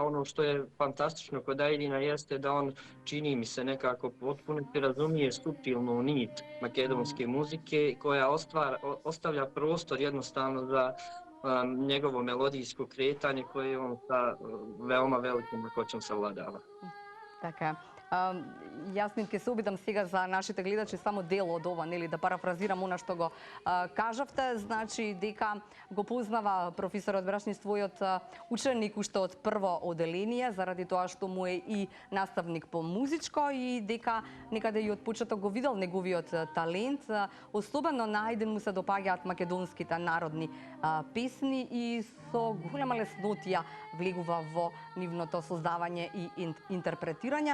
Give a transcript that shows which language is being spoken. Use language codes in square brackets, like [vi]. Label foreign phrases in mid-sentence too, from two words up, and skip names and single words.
[bs] Ono što je fantastično kod Ajdina jeste da on, čini mi se, nekako potpuno razumije suptilnu nit makedonske muzike koja ostavlja prostor jednostavno za njegovo melodijsko kretanje koje on sa veoma velikom lakoćom savladava. [mk] Така. Јас ќе се обидам сега за нашите гледачи само дел од ова, нели, да парафразирам она што го кажавте, значи дека го познава професорот Брашнис твојот ученик уште од прво оделение, заради тоа што му е и наставник по музичко и дека некаде и од почеток го видел неговиот талент, особено на Ајдин му се допаѓаат македонските народни песни и со голема леснотија влегува во нивното создавање и интерпретирање.